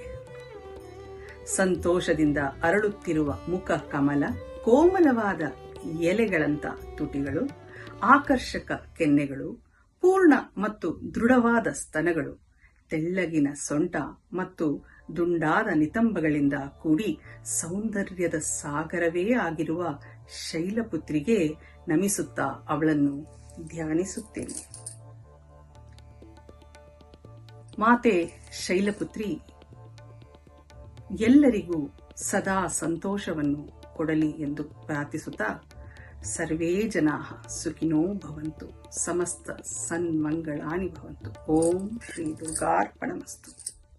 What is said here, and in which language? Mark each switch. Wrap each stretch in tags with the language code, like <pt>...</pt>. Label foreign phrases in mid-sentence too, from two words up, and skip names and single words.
<kn>ಸಂತೋಷದಿಂದ ಅರಳುತ್ತಿರುವ ಮುಖ ಕಮಲ, ಕೋಮಲವಾದ ಎಲೆಗಳಂತ ತುಟಿಗಳು, ಆಕರ್ಷಕ ಕೆನ್ನೆಗಳು, ಪೂರ್ಣ ಮತ್ತು ದೃಢವಾದ ಸ್ತನಗಳು, ತೆಳ್ಳಗಿನ ಸೊಂಟ ಮತ್ತು ದುಂಡಾದ ನಿತಂಬಗಳಿಂದ ಕೂಡಿ ಸೌಂದರ್ಯದ ಸಾಗರವೇ ಆಗಿರುವ ಶೈಲಪುತ್ರಿಗೆ ನಮಿಸುತ್ತಾ ಅವಳನ್ನು ಧ್ಯಾನಿಸುತ್ತೇನೆ. ಮಾತೆ ಶೈಲಪುತ್ರಿ ಎಲ್ಲರಿಗೂ ಸದಾ ಸಂತೋಷವನ್ನು ಕೊಡಲಿ ಎಂದು ಪ್ರಾರ್ಥಿಸುತ್ತಾ,</kn> <sa>ಸರ್ವೇ ಜನಾಃ ಸುಖಿನೋ ಭವಂತು, ಸಮಸ್ತ ಸನ್ಮಂಗಳಾನಿ ಭವಂತು. ಓಂ ಶ್ರೀ ದುರ್ಗಾರ್ಪಣಮಸ್ತು.</sa>